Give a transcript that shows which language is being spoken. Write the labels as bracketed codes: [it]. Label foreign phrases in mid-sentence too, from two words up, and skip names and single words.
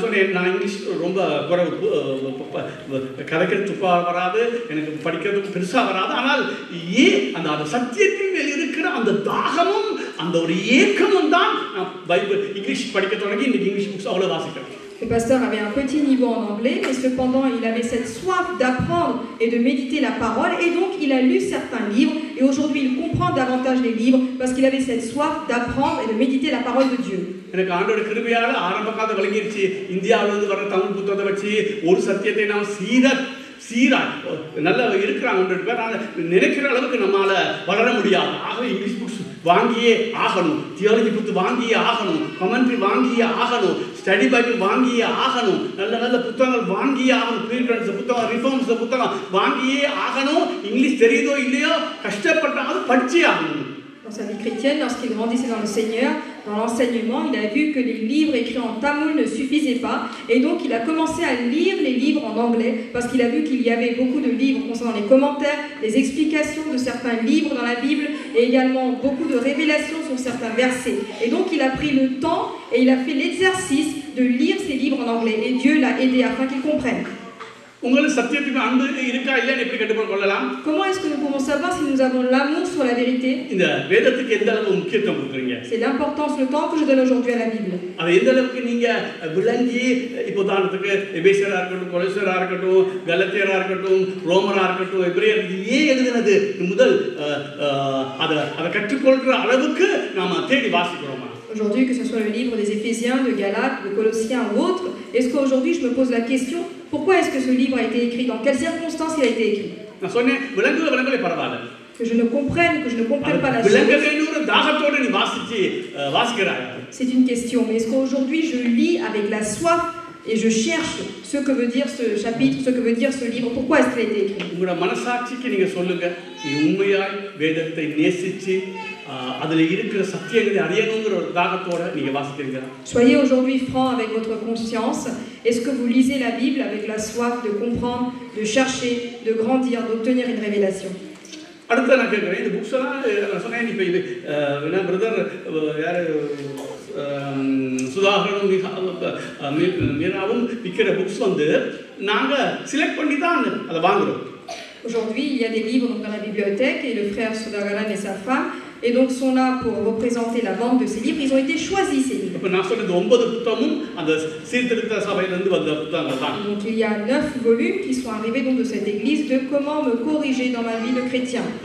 [fr] Le pasteur avait un petit niveau en anglais, mais cependant il avait cette soif d'apprendre et de méditer la parole, et donc il a lu certains livres, et aujourd'hui il comprend davantage les livres parce qu'il avait cette soif d'apprendre et de méditer la parole de Dieu. [ta] நல்லா இருக்கிறாங்க நினைக்கிற அளவுக்கு நம்மால வளர முடியாது. ஆகவே [en] English books [ta] வாங்கியே ஆகணும், [en] theology book [ta] வாங்கியே ஆகணும், கமெண்ட்ரி வாங்கியே ஆகணும், [en] study Bible [ta] வாங்கியே ஆகணும், நல்ல நல்ல புத்தகங்கள் வாங்கியே ஆகணும், ப்ரீஃபரன்ஸ் புத்தகம், ரிஃபார்ம்ஸ் புத்தகம் வாங்கியே ஆகணும், இங்கிலீஷ் தெரியுதோ இல்லையோ கஷ்டப்பட்டாலும் படிச்சே ஆகணும். [fr] Dans sa vie chrétienne, lorsqu'il grandissait dans le Seigneur, dans l'enseignement, il a vu que les livres écrits en tamoul ne suffisaient pas, et donc il a commencé à lire les livres en anglais, parce qu'il a vu qu'il y avait beaucoup de livres concernant les commentaires, les explications de certains livres dans la Bible, et également beaucoup de révélations sur certains versets. Et donc il a pris le temps, et il a fait l'exercice de lire ces livres en anglais, et Dieu l'a aidé afin qu'il comprenne. [ta] உங்களுக்கு சத்தியத்துக்கு அன்பு இருக்கா இல்லையான்னு எப்படி கண்டுபிடிக்கலாம்? [fr] Comment est-ce que nous pouvons savoir si nous avons l'amour sur la vérité? [ta] இந்த வேதத்துக்கு எந்த அளவு முக்கியத்துவம் கொடுக்குறீங்க? [fr] C'est l'importance, le temps que je donne aujourd'hui à la Bible. [ta] அது எந்த அளவுக்கு நீங்க விளங்கி, இப்போ உதாரணத்துக்கு எபேசியரா இருக்கட்டும், கொலோசியரா இருக்கட்டும், கலாத்தியரா இருக்கட்டும், ரோமரா இருக்கட்டும், எபிரேயர் ஏன் எழுதினது முதல் அதை கற்றுக்கொள்கிற அளவுக்கு நாம தேடி வாசிக்கிறோமா? [fr] Aujourd'hui, que ce soit le livre des Éphésiens, de Galates, de Colossiens ou autre, est-ce qu'aujourd'hui je me pose la question, pourquoi est-ce que ce livre a été écrit, dans quelles circonstances il a été écrit? [ta] நான் சொன்னேன் விளங்கலே பரவாயில்ல. [fr] Que je ne comprenne, que je ne comprenne pas la chose. [ta] விளங்கலேன்னு தாகத்தோட நீ வாசிக்கிறாய். [fr] C'est une question, mais est-ce qu'aujourd'hui je lis avec la soif et je cherche ce que veut dire ce chapitre, ce que veut dire ce livre, pourquoi est-ce qu'il a été écrit? [ta] உங்களோட மனசாட்சிக்கு நீங்க சொல்லுங்க, நீ உண்மையாய் வேதத்தை நேசிச்சு அதில் இருக்கிற சத்தியங்களை அறியணுங்கிற ஒரு தாகத்தோட நீங்க வாசிக்கிறீங்க. [fr] Soyez aujourd'hui franc avec votre conscience. Est-ce que vous lisez la Bible avec la soif de comprendre, de chercher, de grandir, d'obtenir une révélation? [ta] அடுத்து நான் கேட்குறேன், இந்த புக்ஸ் எல்லாம் நான் சொன்னேன், இப்போ இது பிரதர் யார் சுதாகரும் மீராவும் விற்கிற புக்ஸ் வந்து நாங்கள் செலக்ட் பண்ணி தான் அதை வாங்குறோம். [fr] Aujourd'hui, il y a des livres donc, dans la bibliothèque et le frère Sudhakaran et sa femme et donc sont là pour représenter la vente de ces livres. Ils ont été choisis ces livres. Donc il y a 9 volumes qui sont arrivés donc, de cette église de comment me corriger dans ma vie de chrétien.